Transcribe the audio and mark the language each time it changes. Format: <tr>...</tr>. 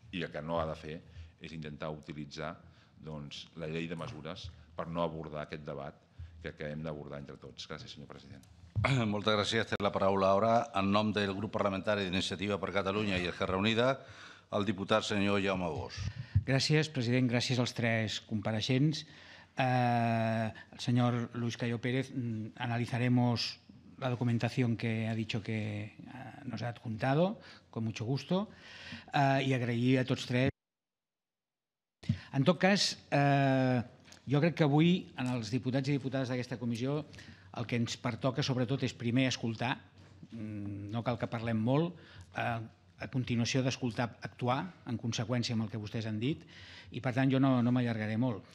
<ca>I el que no ha de fer és intentar utilitzar la llei de mesures per no abordar aquest debat que hem d'abordar entre tots. Gràcies, senyor president. Moltes gràcies. Té la paraula ara, en nom del grup parlamentari d'Iniciativa per Catalunya i Esquerra Unida, el diputat senyor Jaume Bosch. Gràcies, president. Gràcies als tres compareixents.</ca> <es>El señor Luis Cayo Pérez, analizaremos la documentación que ha dicho que nos ha adjuntado, con mucho gusto,</es> <ca>i agrair a tots tres. En tot cas, jo crec que avui, en els diputats i diputades d'aquesta comissió, el que ens pertoca sobretot és primer escoltar, no cal que parlem molt, a continuació d'escoltar, actuar en conseqüència amb el que vostès han dit, i per tant jo no m'allargaré molt.</ca>